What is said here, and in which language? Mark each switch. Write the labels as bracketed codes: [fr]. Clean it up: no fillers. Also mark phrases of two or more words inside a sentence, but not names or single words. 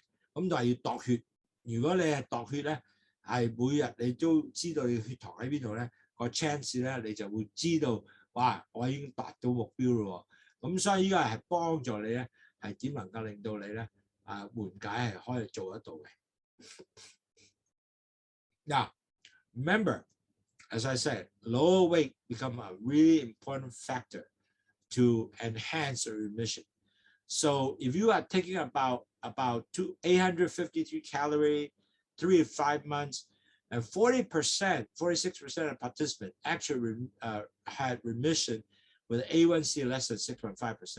[yue] 咁就係要度血。如果你係度血咧，係每日你都知道你血糖喺邊度咧，個 chance 咧你就會知道，哇！我已經達到目標咯喎。咁所以呢個係幫助你咧，係點能夠令到你咧緩解係可以做得到嘅。 [en] Now, remember, as I said, lower weight become a really important factor to enhance the remission. So if you are taking about 853 calories, 3 to 5 months, and 46% of participants actually had remission with A1C less than 6.5%.